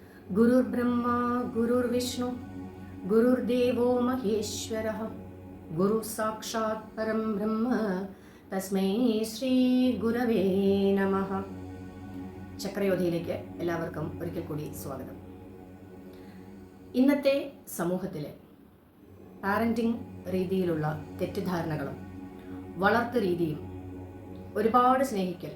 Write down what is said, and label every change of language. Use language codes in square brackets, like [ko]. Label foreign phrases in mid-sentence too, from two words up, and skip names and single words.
[sa] गुरुर्ब्रह्मा गुरुर्विष्णु गुरुर्देवो महेश्वरः गुरु साक्षात् परं ब्रह्म തസ്മൈ ശ്രീ ഗുരവേ നമഃ. [ml] ചക്രയോധിയിലേക്ക് എല്ലാവർക്കും ഒരിക്കൽ കൂടി സ്വാഗതം. ഇന്നത്തെ സമൂഹത്തിലെ പാരന്റിംഗ് രീതിയിലുള്ള തെറ്റിദ്ധാരണകളും വളർത്തു രീതിയും, ഒരുപാട് സ്നേഹിക്കൽ